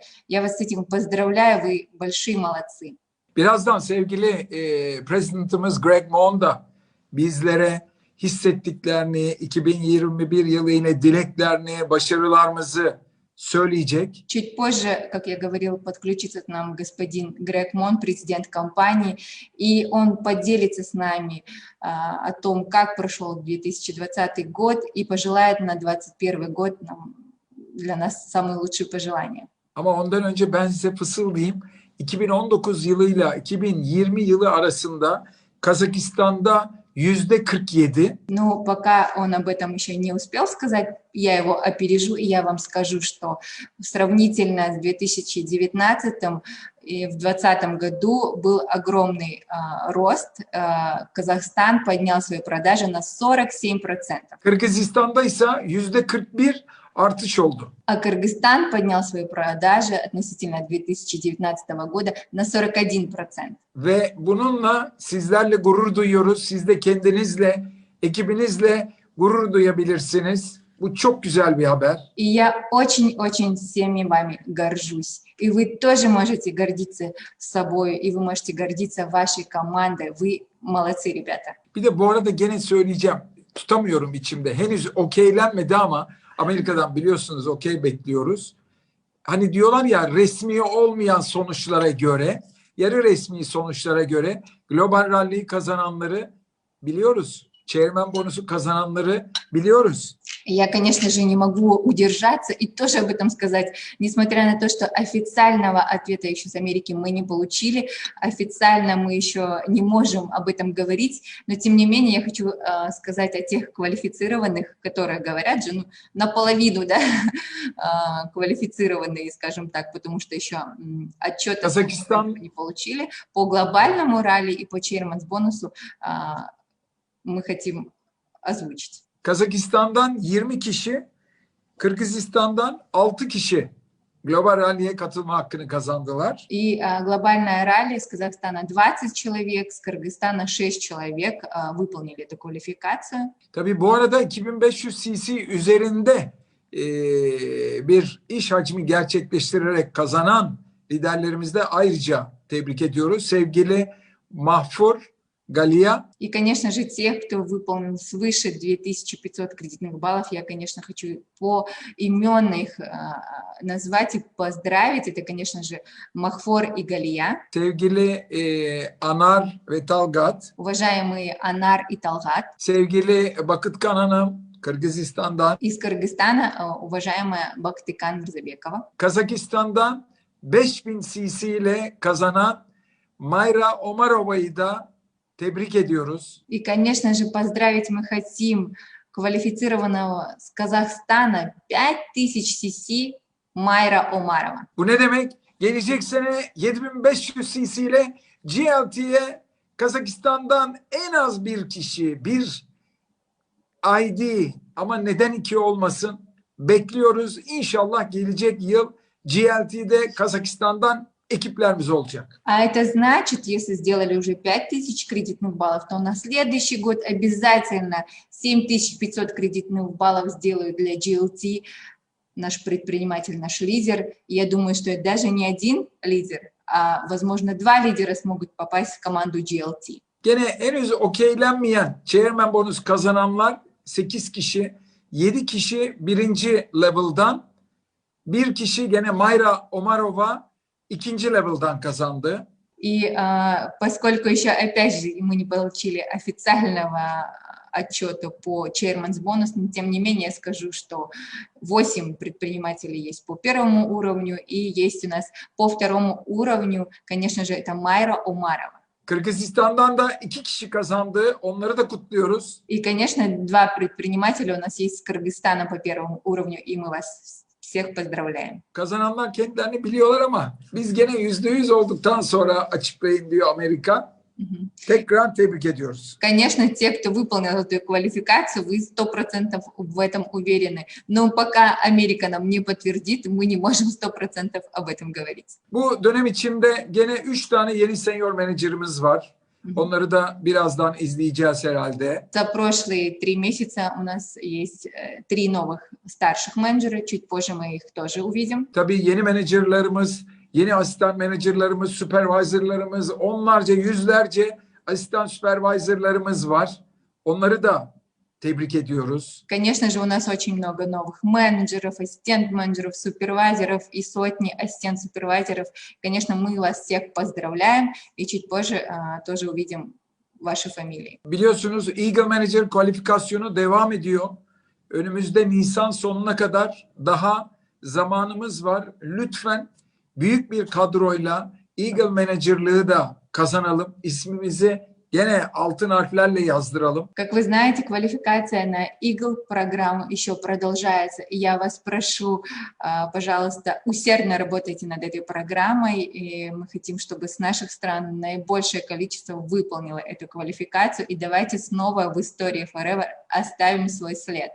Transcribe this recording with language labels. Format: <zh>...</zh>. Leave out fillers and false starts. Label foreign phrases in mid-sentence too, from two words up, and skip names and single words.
<ru>Я вас с этим поздравляю, вы большие молодцы.</ru> <tr>Birazdan sevgili President'ımız Greg Moon da bizlere hissettiklerini, 2021 yılı yine dileklerini, başarılarımızı söyleyecek.</tr> <ru>Чуть позже, как я говорил, подключится к нам господин Грег Мон, президент компании, и он поделится с нами о том, как прошел 2020 год, и пожелает на 2021 год для нас самые лучшие пожелания.</ru> <tr>Ama ondan önce ben size fısıldayayım. 2019 yılıyla 2020 yılı arasında Kazakistan'da %47.</tr> <ru>Но пока он об этом еще не успел сказать, я его опережу, и я вам скажу, что сравнительно с 2019 и в 2020 году был огромный рост. Казахстан поднял свои продажи на 47%.</ru> <tr>Kırgızistan'da ise %41 artış oldu.</tr> <ru>А Кыргызстан поднял свои продажи относительно 2019 года на 41%.</ru> <tr>Ve bununla sizlerle gurur duyuyoruz. Siz de kendinizle, ekibinizle gurur duyabilirsiniz. Bu çok güzel bir haber.</tr> <ru>И я очень-очень всеми вами горжусь. И вы тоже можете гордиться собой, и вы можете гордиться вашей командой. Вы молодцы, ребята.</ru> <tr>Bir de bu arada gene söyleyeceğim. Tutamıyorum içimde. Henüz okeylenmedi ama Amerika'dan biliyorsunuz okey bekliyoruz. Hani diyorlar ya resmi olmayan sonuçlara göre, yarı resmi sonuçlara göre Global Rally kazananları biliyoruz. Chairman bonusu kazananları biliyoruz.</tr> <ru>Я, конечно же, не могу удержаться и тоже об этом сказать, несмотря на то, что официального ответа еще с Америки мы не получили, официально мы еще не можем об этом говорить, но тем не менее я хочу сказать о тех квалифицированных, которые говорят же, наполовину, да, квалифицированные, скажем так, потому что еще отчет не получили. По глобальному ралли и по Chairman's бонусу мы хотим озвучить.</ru> <tr>Kazakistan'dan 20 kişi, Kırgızistan'dan 6 kişi Global Rally'e katılma hakkını kazandılar.</tr> <ru>И глобальное ралли из Казахстана 20 человек, с Кыргызстана 6 человек выполнили эту квалификацию.</ru> <tr>Tabii bu arada 2500 cc üzerinde bir iş hacmi gerçekleştirerek kazanan liderlerimizi de ayrıca tebrik ediyoruz. Sevgili Mahfur Галия.</tr> <ru>И, конечно же, тех, кто выполнил свыше 2500 кредитных баллов, я, конечно, хочу поименно их назвать и поздравить. Это, конечно же, Махфор и Галия.</ru> <tr>Sevgili Anar ve Talgat.</tr> <ru>Уважаемые Анар и Талгат.</ru> <tr>Sevgili Bakıtkan Hanım, Kırgızistan'dan.</tr> <ru>Из Кыргызстана уважаемая Бактыкан Мирзабекова.</ru> <tr>Kazakistan'dan 5000 cc ile kazanan Mayra Omarova'yı da tebrik ediyoruz.</tr> <ru>И, конечно же, поздравить мы хотим квалифицированного с Казахстана 5000 cc Майра Омарова.</ru> <tr>Bu ne demek? Gelecek sene 7500 cc ile GLT'ye Kazakistan'dan en az bir kişi, bir ID ama neden iki olmasın? Bekliyoruz. İnşallah gelecek yıl GLT'de Kazakistan'dan ekiplerimiz olacak.</tr> <ru>А это значит, если сделали уже 5000 кредитных баллов, то на следующий год обязательно 7500 кредитных баллов сделают для GLT наш предприниматель, наш лидер. И я думаю, что даже не один лидер, а, возможно, 2 лидера смогут попасть в команду GLT.</ru> <tr>Gene henüz okeylenmeyen chairman bonus kazananlar 8 kişi, 7 kişi birinci level'dan, bir kişi gene Mayra Omarova ikinci level'dan kazandı.</tr> <ru>И поскольку еще, опять же, мы не получили официального отчета по Chairman's Bonus, но тем не менее скажу, что 8 предпринимателей есть по первому уровню, и есть у нас по второму уровню, конечно же, это Майра Омарова.</ru> <tr>Kırgızistan'dan da 2 kişi kazandı. Onları da kutluyoruz.</tr> <ru>И, конечно, 2 предпринимателя у нас есть с Кыргызстана по первому уровню, и мы вас всех поздравляем.</ru> <tr>Kazananlar kendilerini biliyorlar ama biz gene %100 olduktan sonra açıklayın diyor Amerika. Tekrar tebrik ediyoruz.</tr> <ru>Конечно, те, кто выполнил эту квалификацию, вы 100% в этом уверены. Но пока Америка нам не подтвердит, мы не можем 100% об этом говорить.</ru> <tr>Bu dönem içinde gene 3 tane yeni senior menajerimiz var. Onları da birazdan izleyeceğiz herhalde.</tr> <ru>За прошлые 3 месяца у нас есть 3 новых старших менеджера. Чуть позже мы их тоже увидим.</ru> <tr>Tabii yeni menajerlerimiz, yeni asistan menajerlerimiz, supervisorlarımız, onlarca, yüzlerce asistan supervisorlarımız var. Onları da tebrik ediyoruz.</tr> <ru>Конечно же, у нас очень много новых менеджеров, ассистент-менеджеров, супервайзеров и сотни ассистент-супервайзеров. Конечно, мы вас всех поздравляем и чуть позже тоже увидим ваши фамилии.</ru> <tr>Biliyorsunuz Eagle Manager kualifikasyonu devam ediyor. Önümüzde Nisan sonuna kadar daha zamanımız var. Lütfen büyük bir kadroyla Eagle Manager'lığı da kazanalım. İsmimizi gene altın harflerle yazdıralım.</tr> <ru>Как вы знаете, квалификация на Eagle программу еще продолжается. И я вас прошу, пожалуйста, усердно работайте над этой программой. И мы хотим, чтобы с наших стран наибольшее количество выполнило эту квалификацию. И давайте снова в истории Forever оставим свой след.</ru>